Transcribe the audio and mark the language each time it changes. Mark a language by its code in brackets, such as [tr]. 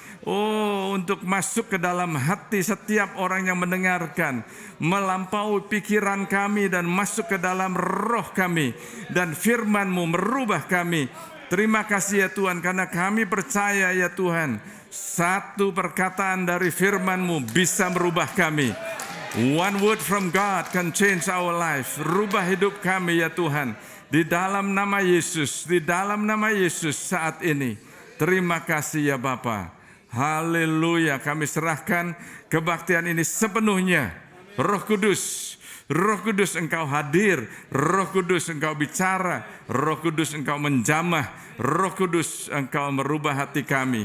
[id] Untuk masuk ke dalam hati setiap orang yang mendengarkan, melampaui pikiran kami dan masuk ke dalam roh kami, dan firman-Mu merubah kami. Terima kasih ya Tuhan, karena kami percaya ya Tuhan, satu perkataan dari firman-Mu bisa merubah kami. [en] One word from God can change our life. [id] Rubah hidup kami ya Tuhan, di dalam nama Yesus, saat ini. Terima kasih ya Bapa. Haleluya, kami serahkan kebaktian ini sepenuhnya. Roh Kudus Engkau hadir, Roh Kudus Engkau bicara, Roh Kudus Engkau menjamah, Roh Kudus Engkau merubah hati kami.